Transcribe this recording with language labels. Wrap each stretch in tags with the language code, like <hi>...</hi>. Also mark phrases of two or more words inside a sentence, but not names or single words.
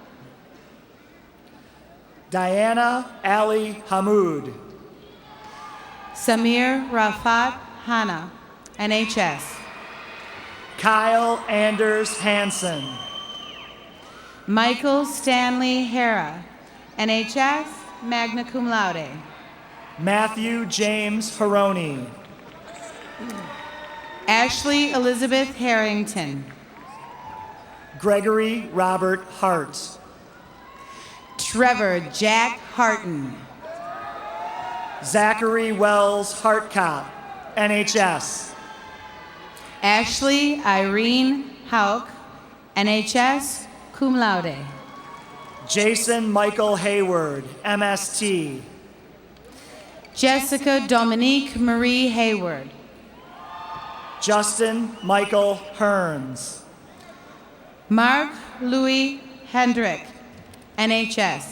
<en>Diana Ali Hamoud. Samir Rafat Hana, NHS. Kyle Anders Hansen. Michael Stanley Hera, NHS,</en> <la>magna cum laude.</la> <en>Matthew James Haroni. Ashley Elizabeth Harrington. Gregory Robert Hart. Trevor Jack Harton. Zachary Wells Hartcott, NHS. Ashley Irene Hauk, NHS,</en> <la>cum laude.</la> <en>Jason Michael Hayward, MST. Jessica Dominique Marie Hayward. Justin Michael Hearns. Mark Louis Hendrick, NHS.</en>